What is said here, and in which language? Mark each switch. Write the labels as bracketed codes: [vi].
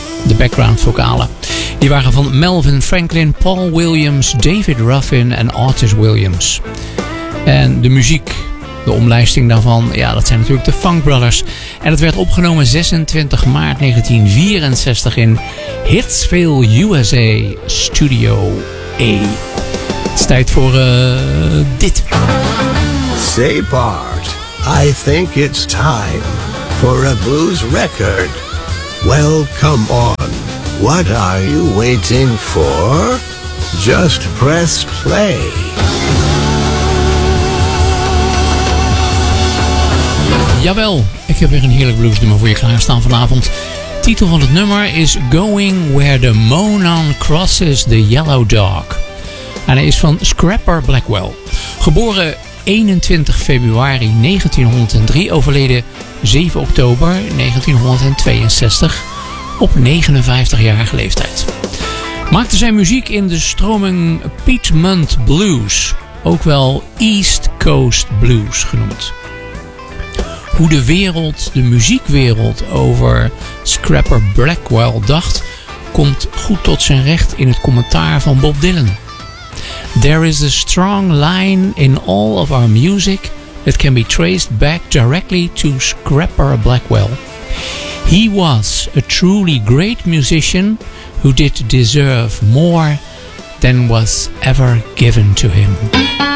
[nl] De backgroundvocalen, die waren van Melvin Franklin, Paul Williams, David Ruffin en Otis Williams. En de muziek, de omlijsting daarvan, ja, dat zijn natuurlijk de Funk Brothers. En het werd opgenomen 26 maart 1964 in Hitsville, USA, Studio A. Het is tijd voor dit. [en] Say Bart, I think it's time for a blues record. Well, come on, what are you waiting for? Just press play. [nl] Jawel, ik heb weer een heerlijk bluesnummer voor je klaarstaan vanavond. Titel van het nummer is Going Where the Monon Crosses the Yellow Dog. En hij is van Scrapper Blackwell. Geboren 21 februari 1903, overleden 7 oktober 1962 op 59-jarige leeftijd. Maakte zijn muziek in de stroming Piedmont Blues, ook wel East Coast Blues genoemd. Hoe de wereld, de muziekwereld, over Scrapper Blackwell dacht, komt goed tot zijn recht in het commentaar van Bob Dylan. [en] There is a strong line in all of our music that can be traced back directly to Scrapper Blackwell. He was a truly great musician who did deserve more than was ever given to him.